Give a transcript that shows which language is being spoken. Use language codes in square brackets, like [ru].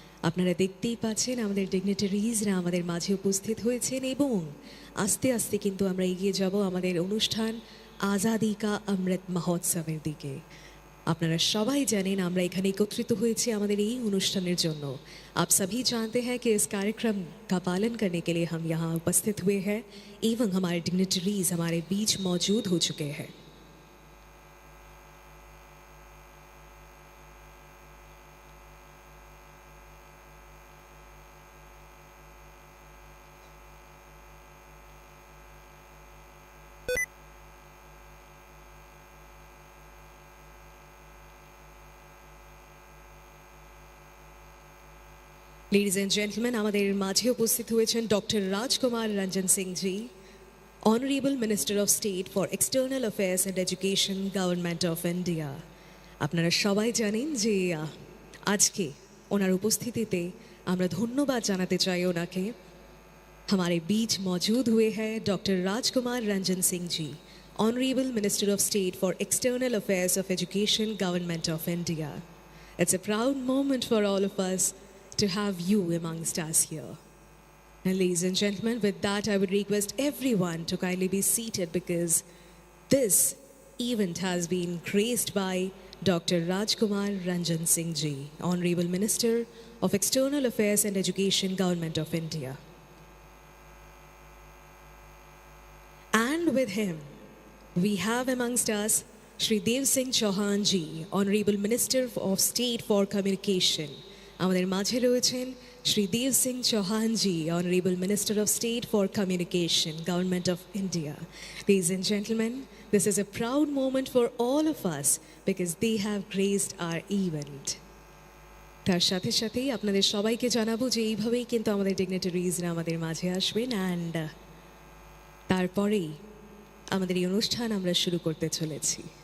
[bn] আপনারা দেখতেই পাচ্ছেন আমাদের ডিগনিটারিজরা আমাদের মাঝে উপস্থিত হয়েছেন, এবং আস্তে আস্তে কিন্তু আমরা এগিয়ে যাব আমাদের অনুষ্ঠান আজাদি কা অমৃত মহোৎসবের দিকে। আপনারা সবাই জানেন আমরা এখানে একত্রিত হয়েছি আমাদের এই অনুষ্ঠানের জন্য। [hi] आप सभी जानते हैं कि इस कार्यक्रम का पालन करने के लिए हम यहाँ उपस्थित हुए हैं, एवं हमारे डिग्निटरीज हमारे बीच मौजूद हो चुके हैं। [en] ladies and gentleman, [bn] আমাদের মাঝে উপস্থিত হয়েছেন doctor Rajkumar Ranjan Singh G, honourable minister of state for external affairs and education, government of India. আপনারা সবাই জানেন যে আজকে ওনার উপস্থিতিতে আমরা ধন্যবাদ জানাতে চাই ওনাকে। [hi] हमारे बीच मौजूद हुए हैं doctor Rajkumar Ranjan Singh ji, honourable minister of state for external affairs of education, government of India. [en] It's a proud moment for all of us to have you amongst us here. And ladies and gentlemen, with that, I would request everyone to kindly be seated, because this event has been graced by Dr. Rajkumar Ranjan Singh Ji, Honorable Minister of External Affairs and Education, Government of India. And with him, we have amongst us Shri Dev Singh Chauhan Ji, Honorable Minister of State for Communication. [bn] আমাদের মাঝে রয়েছেন শ্রী দেব সিং চৌহান জি, honourable minister of state for communication, government of India. [en] Ladies and gentlemen, this is a proud moment for all of us because they have graced our event. [bn] তার সাথে সাথেই আপনাদের সবাইকে জানাবো যে এইভাবেই কিন্তু আমাদের ডিগনিটারিজরা আমাদের মাঝে আসবেন, অ্যান্ড তারপরেই আমাদের এই অনুষ্ঠান আমরা শুরু করতে চলেছি।